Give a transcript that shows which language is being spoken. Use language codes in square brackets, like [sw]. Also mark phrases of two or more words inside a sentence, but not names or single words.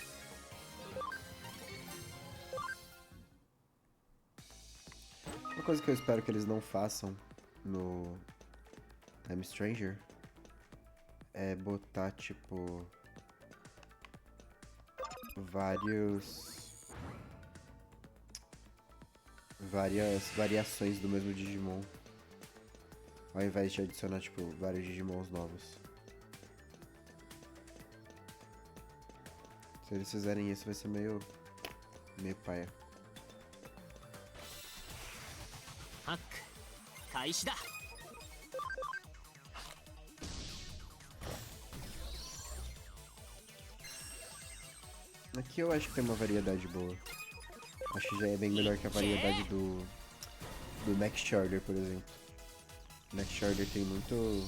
[pt] Uma coisa que eu espero que eles não façam no I'm Stranger é botar, tipo, várias variações do mesmo Digimon, ao invés de adicionar, tipo, vários Digimons novos. Se eles fizerem isso, vai ser meio paia. [ja] ハック、 開始だ。 [pt] Aqui eu acho que tem uma variedade boa. Acho que já é bem melhor que a variedade do Next Order, por exemplo. Next Order tem muito...